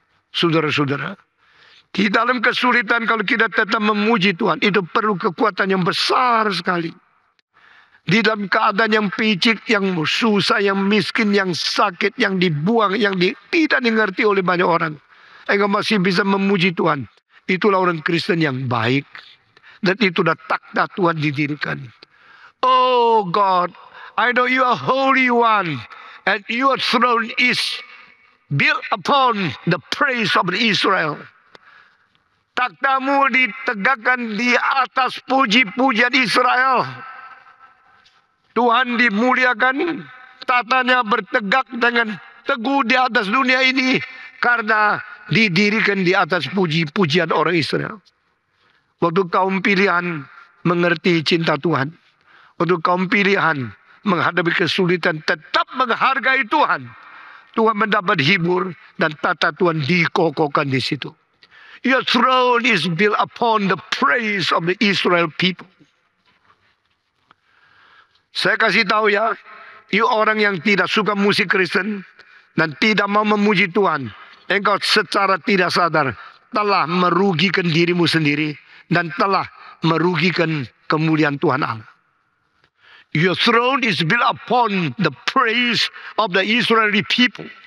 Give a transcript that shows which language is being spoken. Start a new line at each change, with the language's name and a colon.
Indonesian: Saudara-saudara, di dalam kesulitan kalau kita tetap memuji Tuhan, itu perlu kekuatan yang besar sekali. Di dalam keadaan yang picik, yang susah, yang miskin, yang sakit, yang dibuang, yang tidak dimengerti oleh banyak orang, engkau masih bisa memuji Tuhan. Itulah orang Kristen yang baik. Dan itulah takhta Tuhan didirikan.
English: Oh God, I know you are Holy One, and your throne is built upon the praise of Israel.
Indonesian: Takhtamu ditegakkan di atas puji-pujian Israel. Tuhan dimuliakan, tatanya bertegak dengan teguh di atas dunia ini karena didirikan di atas puji-pujian orang Israel. Waktu kaum pilihan mengerti cinta Tuhan, waktu kaum pilihan menghadapi kesulitan tetap menghargai Tuhan, Tuhan mendapat hibur dan tata Tuhan dikokohkan di situ.
English: Your throne is built upon the praise of the Israel people.
Indonesian: Saya kasih tahu ya, you orang yang tidak suka musik Kristen dan tidak mau memuji Tuhan, engkau secara tidak sadar telah merugikan dirimu sendiri dan telah merugikan kemuliaan Tuhan Allah.
English: Your throne is built upon the praise of the Israeli people.